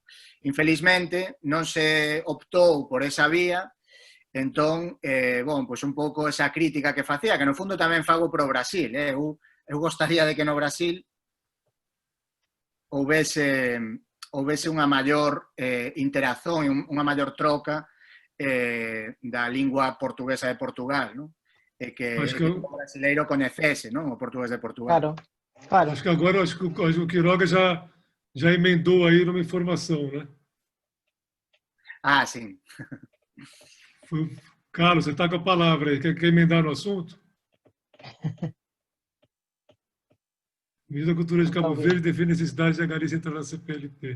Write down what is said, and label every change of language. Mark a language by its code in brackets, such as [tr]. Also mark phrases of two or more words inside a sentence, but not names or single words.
[gl] Infelizmente, non se optou por esa vía, entón, bon, pois un pouco esa crítica que facía, que no fundo tamén fago pro Brasil, eu gostaría de que no Brasil houvese unha maior interacción, unha maior troca da lingua portuguesa de Portugal, non? E que o brasileiro coñecese, non? O portugués de Portugal. [pt] Claro, claro. Acho que agora o Quiroga já emendou aí numa informação, né? Ah, sim. Carlos, você está com a palavra aí. Quer emendar no assunto? O Ministro da Cultura de Cabo Verde defende a necessidade de a Galiza entrar na CPLP.